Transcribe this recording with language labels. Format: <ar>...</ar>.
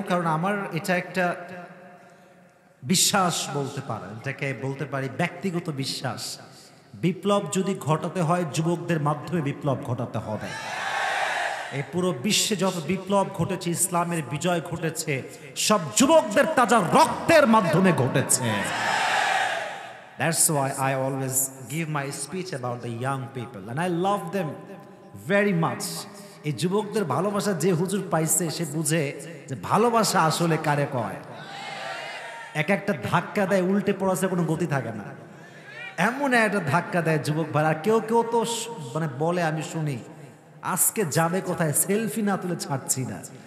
<bn>কারণ আমার এটা একটা বিশ্বাস বলতে পারে, এটাকে বলতে পারি ব্যক্তিগত বিশ্বাস। বিপ্লব যদি ঘটাতে হয় যুবকদের মাধ্যমে বিপ্লব ঘটাতে হবে। এই পুরো বিশ্বে যত বিপ্লব ঘটেছে, ইসলামের বিজয় ঘটেছে, সব যুবকদের তাজা রক্তের মাধ্যমে ঘটেছে।</bn> <en>That's why I always give my speech about the young people and I love them very much.</en> <bn>এই যুবকদের ভালোবাসা যে হুজুর পাইছে সে বুঝে যে ভালোবাসা আসলে কারে কয়। এক একটা ধাক্কা দেয়, উল্টে পড়াছে কোনো গতি থাকে না, এমন একটা ধাক্কা দেয় যুবক ভাই। আর কেউ কেউ তো মানে বলে, আমি শুনি আজকে যাবে কোথায়, সেলফি না তুলে ছাড়ছি না।</bn>